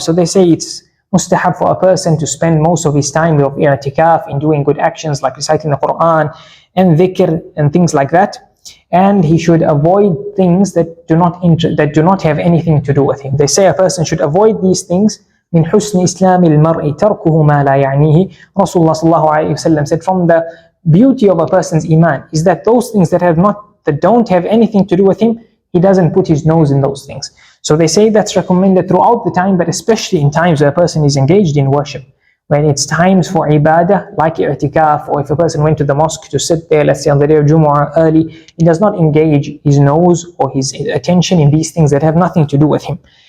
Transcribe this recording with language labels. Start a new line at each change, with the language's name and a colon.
English: So they say it's mustahab for a person to spend most of his time of i'tikaf in doing good actions like reciting the Qur'an and dhikr and things like that. And he should avoid things that do not have anything to do with him. They say a person should avoid these things.
Arabic: من حسن إسلام المرء تركه ما لا يعنيه.
English: Rasulullah sallallahu alayhi wasallam said, from the beauty of a person's iman is that those things that don't have anything to do with him, he doesn't put his nose in those things. So they say that's recommended throughout the time, but especially in times where a person is engaged in worship. When it's times for ibadah, like i'tikaf, or if a person went to the mosque to sit there, let's say on the day of Jumu'ah early, he does not engage his nose or his attention in these things that have nothing to do with him.